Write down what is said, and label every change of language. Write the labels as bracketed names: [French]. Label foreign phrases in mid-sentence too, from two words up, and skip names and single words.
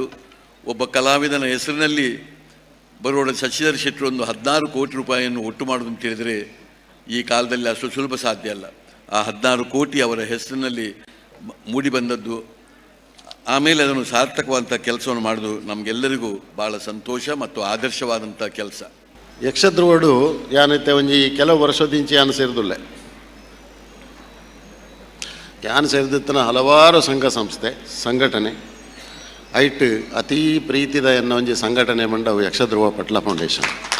[Kannada] ಒಬ್ಬ ಕಲಾವಿದನ ಹೆಸರಿನಲ್ಲಿ ಬರೋಡ ಶಶಿಧರ್ ಶೆಟ್ಟರು ಒಂದು 16 ಕೋಟಿ ರೂಪಾಯಿಯನ್ನು ಒಟ್ಟು ಮಾಡೋದು ಅಂತ ಹೇಳಿದರೆ ಈ ಕಾಲದಲ್ಲಿ ಅಷ್ಟು ಸುಲಭ ಸಾಧ್ಯ ಅಲ್ಲ. ಆ 16 ಕೋಟಿ ಅವರ ಹೆಸರಿನಲ್ಲಿ ಮೂಡಿ ಬಂದದ್ದು, ಆಮೇಲೆ ಅದನ್ನು ಸಾರ್ಥಕವಾದಂಥ ಕೆಲಸವನ್ನು ಮಾಡೋದು ನಮಗೆಲ್ಲರಿಗೂ ಭಾಳ ಸಂತೋಷ ಮತ್ತು ಆದರ್ಶವಾದಂಥ ಕೆಲಸ. [Tulu] ಯಕ್ಷಧ್ರುವಡು ಯಾನೈತೆ ಒಂಜಿ ಕೆಲವು ವರ್ಷದಿಂಚಿ ಯಾನು ಸೇರಿದುಳ್ಳೆ. ಯಾನು ಸೇರಿದಿತ್ತನ ಹಲವಾರು ಸಂಘ ಸಂಸ್ಥೆ ಸಂಘಟನೆ ಐಟ್ ಅತೀ ಪ್ರೀತಿದ ಎನ್ನೋ ಒಂಜಿ ಸಂಘಟನೆ ಮಂಡವು ಯಕ್ಷಧ್ರುವ ಪಟ್ಲ ಫೌಂಡೇಶನ್.